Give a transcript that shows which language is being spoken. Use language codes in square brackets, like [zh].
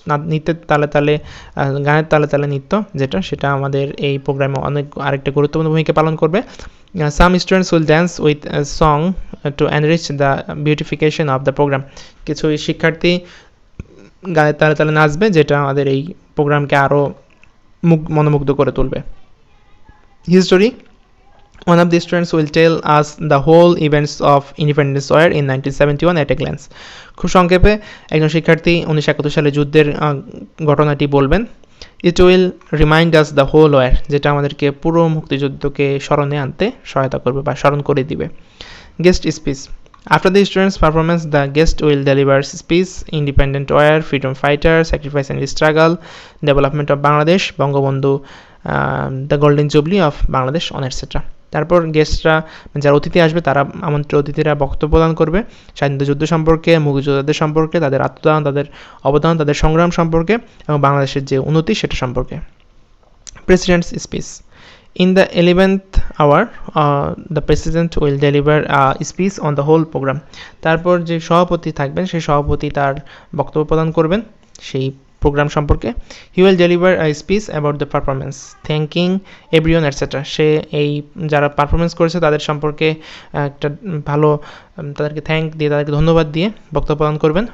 [bn] নৃত্যের তালে তালে, গানের তালে তালে নৃত্য সেটা আমাদের এই প্রোগ্রামে আরেকটা গুরুত্বপূর্ণ ভূমিকা পালন করবে। [en] Some students will dance with a song to enrich the beautification of the program. [bn] কিছু শিক্ষার্থী গানের তালে তালে নাচবে, যেটা আমাদের এই প্রোগ্রামকে আরও মনোমুগ্ধ করে তুলবে। [en] History. One of the students will tell us the whole events of Independence War in 1971 at a glance. [bn] খুব সংক্ষেপে একজন শিক্ষার্থী 1971 সালে যুদ্ধের ঘটনাটি বলবেন। [en] It will remind us the whole war, [bn] যেটা আমাদেরকে পুরো মুক্তিযুদ্ধকে স্মরণে আনতে সহায়তা করবে বা স্মরণ করে দিবে। [en] Guest speech. After the students' performance, the guest will deliver speech, Independent War, Freedom Fighter, Sacrifice and Struggle, Development of Bangladesh, Bangabandhu, the Golden Jubilee of Bangladesh, on etc. [bn] তারপর গেস্টরা, যারা অতিথি আসবে, তারা আমন্ত্রিত অতিথিরা বক্তব্য প্রদান করবে স্বাধীনতা যুদ্ধ সম্পর্কে, মুক্তিযোদ্ধাদের সম্পর্কে, তাদের আত্মদান, তাদের অবদান, তাদের সংগ্রাম সম্পর্কে এবং বাংলাদেশের যে উন্নতি সেটা সম্পর্কে। [en] President's speech. In the 11th hour, the president will deliver a speech on the whole program. [bn] তারপর যে সভাপতি থাকবেন, সেই সভাপতি তার বক্তব্য প্রদান করবেন সেই প্রোগ্রাম সম্পর্কে। [en] He will deliver a speech about the performance, thanking everyone, etc. [bn] সে এই যারা পারফরমেন্স করেছে তাদের সম্পর্কে একটা ভালো, তাদেরকে তাদেরকে ধন্যবাদ দিয়ে বক্তব্য প্রদান করবেন।